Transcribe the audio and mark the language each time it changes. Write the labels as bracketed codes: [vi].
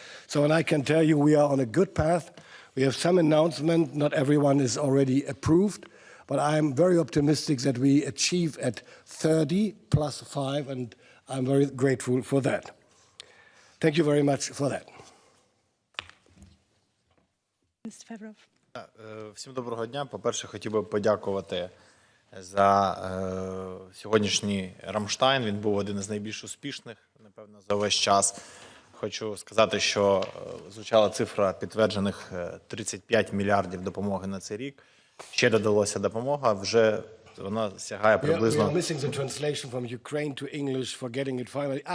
[en] So, and I can tell you we are on a good path. We have some announcement. Not everyone is already approved, but I'm very optimistic that we achieve at 30 plus 5, and I'm very grateful for that. Thank you very much for that. Mr. Fedorov. [uk] Всім доброго дня. По-перше, хотів би подякувати за сьогоднішній Рамштайн. Він був один із найбільш успішних, напевно, за весь час. Хочу сказати, що звучала цифра підтверджених 35 мільярдів допомоги на цей рік. Ще додалося допомога, вже вона сягає приблизно... [en] We are missing the translation from Ukraine to English for getting it finally.